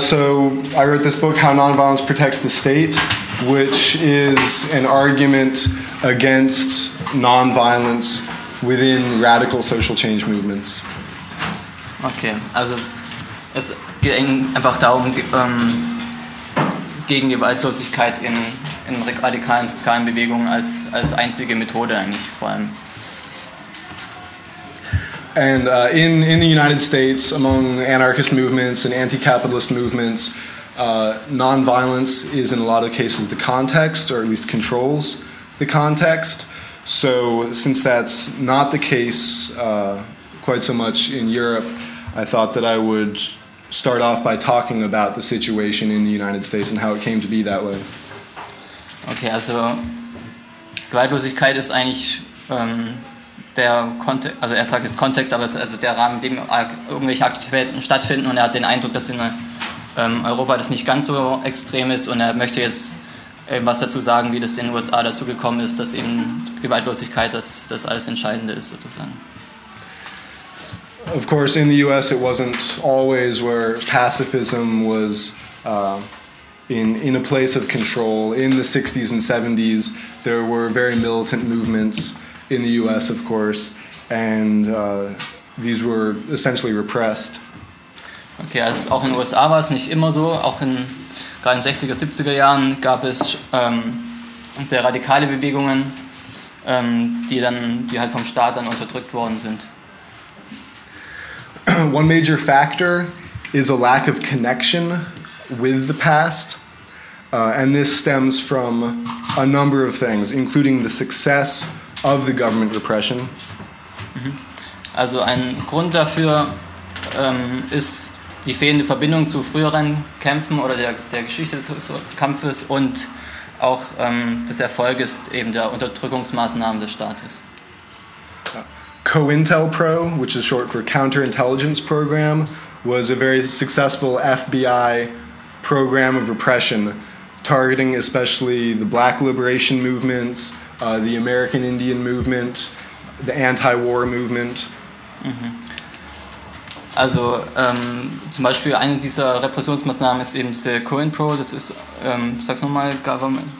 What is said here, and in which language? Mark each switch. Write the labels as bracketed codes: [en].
[en] So I wrote this book, How Nonviolence Protects the State, which is an argument against nonviolence within radical social change movements. [de] Okay, also es geht einfach darum, gegen Gewaltlosigkeit in radikalen sozialen Bewegungen als einzige Methode eigentlich vor allem. [en] And in the United States, among anarchist movements and anti-capitalist movements, nonviolence is in a lot of cases the context, or at least controls the context. So since that's not the case quite so much in Europe, I thought that I would start off by talking about the situation in the United States and how it came to be that way. [de] Okay, also Gewaltlosigkeit ist eigentlich der Kontext, also er sagt jetzt Kontext, aber es ist also der Rahmen, in dem irgendwelche Aktivitäten stattfinden und er hat den Eindruck, dass in Europa das nicht ganz so extrem ist und er möchte jetzt was dazu sagen, wie das in den USA dazu gekommen ist, dass eben Gewaltlosigkeit das alles Entscheidende ist sozusagen. [en] Of course, in the US it wasn't always where pacifism was in a place of control. In the 60s and 70s there were very militant movements in the US, of course, and these were essentially repressed. [de] Okay, also auch in den USA war es nicht immer so. Auch in gerade in den 60er, 70er Jahren gab es sehr radikale Bewegungen, die halt vom Staat dann unterdrückt worden sind. [en] One major factor is a lack of connection with the past, and this stems from a number of things, including the success of the government repression. [de] Also ein Grund dafür ist die fehlende Verbindung zu früheren Kämpfen oder der Geschichte des Kampfes und auch des Erfolges eben der Unterdrückungsmaßnahmen des Staates. [en] COINTELPRO, which is short for Counterintelligence Program, was a very successful FBI program of repression, targeting especially the Black Liberation Movements, the American Indian Movement, the Anti-War Movement. [de] Also zum Beispiel eine dieser Repressionsmaßnahmen ist eben diese COINTELPRO, das ist, sag's nochmal, Government?